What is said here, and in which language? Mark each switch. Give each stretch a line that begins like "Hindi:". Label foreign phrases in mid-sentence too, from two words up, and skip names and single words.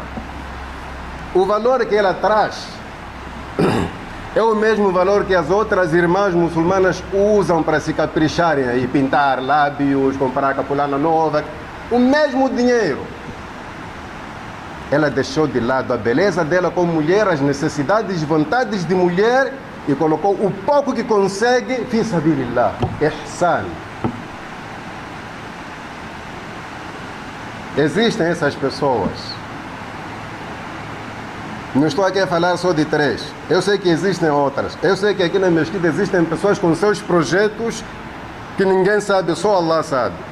Portuguese: O valor que ela traz é o mesmo valor que as outras irmãs muçulmanas usam para se capricharem aí, pintar lábios, comprar capulana nova, o mesmo dinheiro. Ela deixou de lado a beleza dela como mulher, as necessidades e vontades de mulher e colocou o pouco que consegue,
Arabic: في سبيل الله، إحسان.
Portuguese: Existem essas pessoas. Não estou aqui a falar só de 3. Eu sei que existem outras. Eu sei que aqui na mesquita existem pessoas com seus projetos que ninguém sabe, só Allah sabe.